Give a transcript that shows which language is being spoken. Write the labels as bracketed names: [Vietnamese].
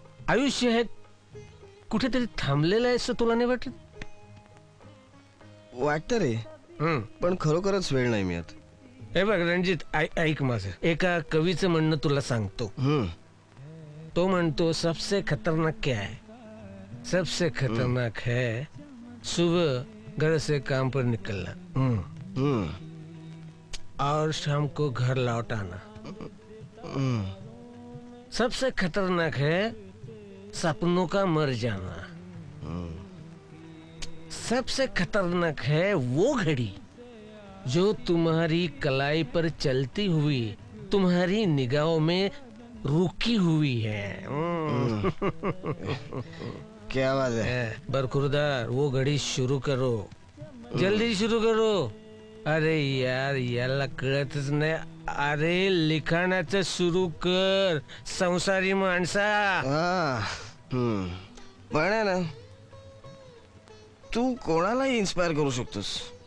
[Marathi] आयुष्य हे कुठेतरी थांबलेलं आहे असं तुला नाही वाटत? वाटतं रे, पण खरोखरच वेळ नाही मिळत. हे बघ रणजित, ऐक माझं. एका कवीचं म्हणणं तुला सांगतो. तो म्हणतो, [Hindi] सबसे खतरनाक क्या है? सबसे खतरनाक है सुबह घर से काम पर निकलना और शाम को घर लौट आना. सबसे खतरनाक है सपनों का मर जाना. सबसे खतरनाक है वो घड़ी जो तुम्हारी कलाई पर चलती हुई तुम्हारी निगाहों में रुकी हुई है. क्या बात है. बरखुरदार, वो घड़ी शुरू करो, जल्दी शुरू करो. [Marathi] अरे यार, याला कळतच नाही. अरे लिखाणाचं सुरू कर, संसारी माणसा. पण आहे ना, तू कोणालाही इन्स्पायर करू शकतोस.